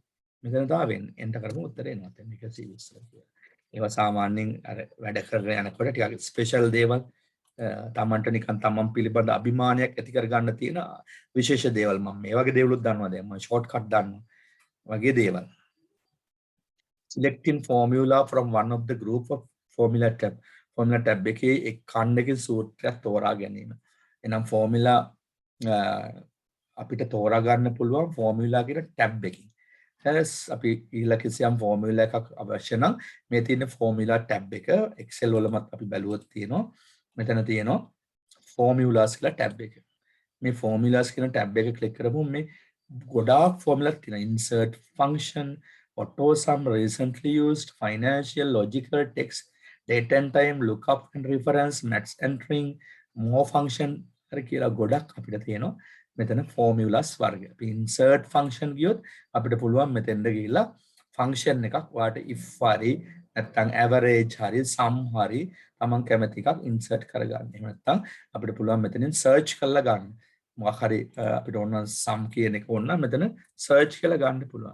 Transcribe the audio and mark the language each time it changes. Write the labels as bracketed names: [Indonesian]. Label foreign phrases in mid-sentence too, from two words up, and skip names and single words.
[Sinhala] මෙතන තමයි වෙන්නේ. එන්ටර් කරපුවම උත්තරේ එනවා. දැන් මේක සීරියස් කියලා. ඒවා සාමාන්‍යයෙන් අර වැඩ කරගෙන යනකොට ටිකක් ස්පෙෂල් දේවල් තමන්ට නිකන් තමන් පිළිබඳ අභිමානයක් ඇති කර ගන්න තියෙන විශේෂ දේවල් මම මේ වගේ දේවලුත් දන්නවා දැන් මම [English] short cut [Sinhala] දන්නවා වගේ දේවල්. [English] Selecting formula from one of the group of formula tab. Formula tab [Sinhala] එකේ එක් ඛණ්ඩක සූත්‍රයක් තෝරා ගැනීම. එනම් formula අපිට තෝරා ගන්න පුළුවන් formula කියන tab එකකින්. අපි ඊළඟ කිසියම් formula එකක් අවශ්‍ය නම් මේ තියෙන [English] formula tab [Sinhala] එක Excel වලමත් අපි බැලුවොත් තියෙනවා. මෙතන තියෙනවා formulas කියලා tab එක. මේ formulas කියන tab එක ක්ලික් කරපුවම මේ ගොඩාක් formulas තියෙනවා. [English] Insert function, auto sum, recently used, financial, logical, text, date and time, lookup and reference, maths entering, more function [Sinhala] හරි කියලා ගොඩක් අපිට තියෙනවා. මෙතන formulas වර්ගය. අපි [English] insert function [Sinhala] ගියොත් අපිට පුළුවන් මෙතෙන්ද ගිහිල්ලා function එකක් වාට if හරි නැත්නම් average හරි sum හරි තමන් කැමති එකක් insert කරගන්න. එහෙම නැත්නම් අපිට පුළුවන් මෙතනින් search කරලා ගන්න. මොකක් හරි අපිට ඕන sum කියන එක ඕන නම් මෙතන search කියලා ගන්න පුළුවන්.